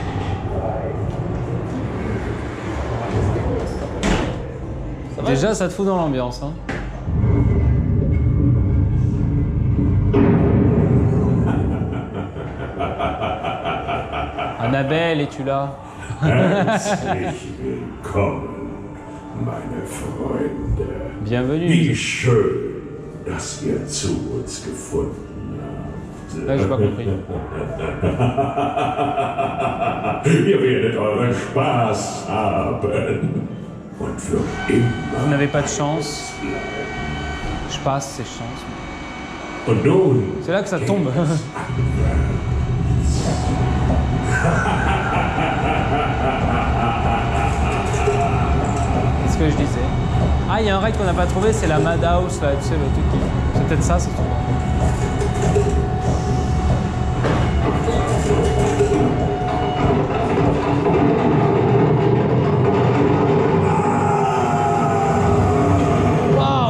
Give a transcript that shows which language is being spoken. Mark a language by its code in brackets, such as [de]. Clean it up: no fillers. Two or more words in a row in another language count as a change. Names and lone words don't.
[fr] Ça va, déjà, ça te fout dans l'ambiance. Hein. Annabelle, es-tu là? [de] Herzlich willkommen, meine Freunde. [fr] Bienvenue. [de] Wie schön, dass ihr zu uns gefunden habt. [fr] Ouais, j'ai pas compris. [de] Ihr werdet euren Spaß haben. Und für immer. [fr] Vous n'avez pas de chance. Je passe ces chances. [de] Und nun. [fr] C'est là que ça tombe. C'est ce que je disais. Ah, il y a un ride qu'on n'a pas trouvé, c'est la Madhouse, là, tu sais, le truc qui... C'est peut-être ça, c'est tout. Waouh!